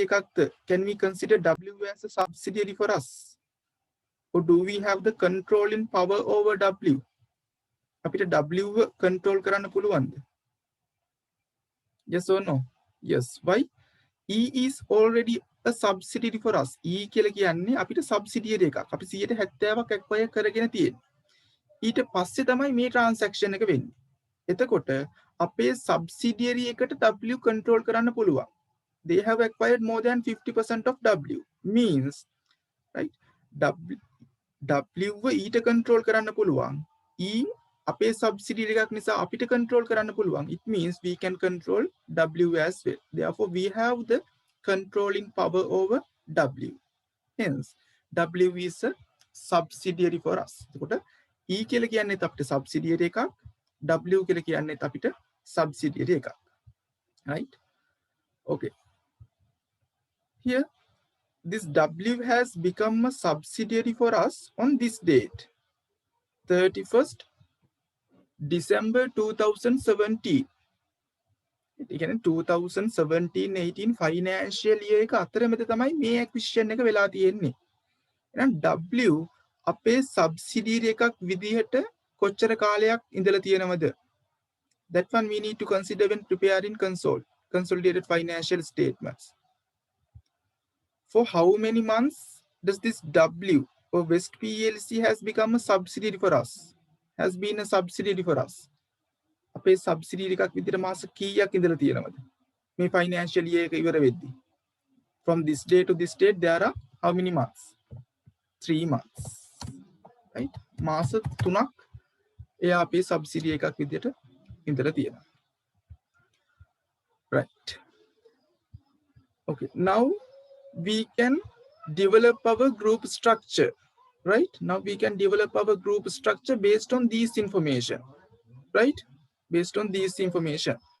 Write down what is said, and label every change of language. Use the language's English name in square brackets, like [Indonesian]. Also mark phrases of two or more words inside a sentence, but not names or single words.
[English] Can we consider W as a subsidiary for us? Or do we have the controlling power over W? [Sinhala] W control කරන්න පුළුවන්ද? [English] Yes or no? Yes. Why? E is already a subsidiary for us. [Sinhala] E කියලා කියන්නේ අපිට subsidiary එකක්. අපි 170ක් acquire කරගෙන තියෙන්නේ. ඊට පස්සේ තමයි මේ transaction එක වෙන්නේ. එතකොට අපේ subsidiary එකට W control කරන්න පුළුවන්. [English] They have acquired more than 50% of W. Means, right? [Sinhala] W ඊට control කරන්න පුළුවන්. E අපේ subsidiary එකක් නිසා අපිට control කරන්න පුළුවන්. [English] It means we can control W as well. Therefore, we have the controlling power over W. Hence, W is a subsidiary for us. [Sinhala] එතකොට E කියලා කියන්නේත් අපිට subsidiary එකක්. W කියලා කියන්නේත් අපිට subsidiary එකක්. [English] Right? Okay. Here, this W has become a subsidiary for us on this date, 31st December 2017. [Sinhala] Again, 2017-18 [English] financial year [Sinhala] එක අතරමැද තමයි මේ acquisition එක වෙලා තියෙන්නේ. එහෙනම් W අපේ subsidiary එකක් විදිහට කොච්චර කාලයක් ඉඳලා තියෙනවද? [English] That one we need to consider when preparing consolidated financial statements. For how many months does this W or West PLC has become a subsidiary for us? Has been a subsidiary for us. [Sinhala] අපේ subsidiary එකක් විදිහට මාස කීයක් ඉඳලා තියෙනවද? මේ financial year එක ඉවර වෙද්දී. [English] From this day to this date there are how many months? 3 months. Right? [Sinhala] මාස 3ක් එයා අපේ subsidiary එකක් විදිහට ඉඳලා තියෙනවා. [English] Right. Okay. Now we can develop our group structure. Right? Now we can develop our group structure based on this information. Right? Based on this information.